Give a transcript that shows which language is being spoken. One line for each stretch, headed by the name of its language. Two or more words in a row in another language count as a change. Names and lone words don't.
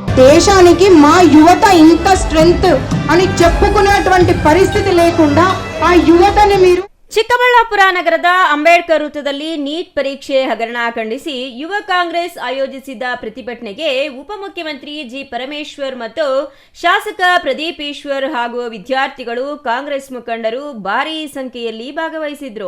Telugu: దేశానికి మా యువత ఇంత స్ట్రెంగ్త్ అని చెప్పుకునేటువంటి పరిస్థితి లేకుండా ఆ యువతని మీరు
Kannada: ಚಿಕ್ಕಬಳ್ಳಾಪುರ ನಗರದ ಅಂಬೇಡ್ಕರ್ ವೃತ್ತದಲ್ಲಿ ನೀಟ್ ಪರೀಕ್ಷೆ ಹಗರಣ ಖಂಡಿಸಿ ಯುವ ಕಾಂಗ್ರೆಸ್ ಆಯೋಜಿಸಿದ್ದ ಪ್ರತಿಭಟನೆಗೆ ಉಪಮುಖ್ಯಮಂತ್ರಿ ಜಿ ಪರಮೇಶ್ವರ್ ಮತ್ತು ಶಾಸಕ ಪ್ರದೀಪ್ ಈಶ್ವರ್ ಹಾಗೂ ವಿದ್ಯಾರ್ಥಿಗಳು ಕಾಂಗ್ರೆಸ್ ಮುಖಂಡರು ಭಾರೀ ಸಂಖ್ಯೆಯಲ್ಲಿ ಭಾಗವಹಿಸಿದ್ರು.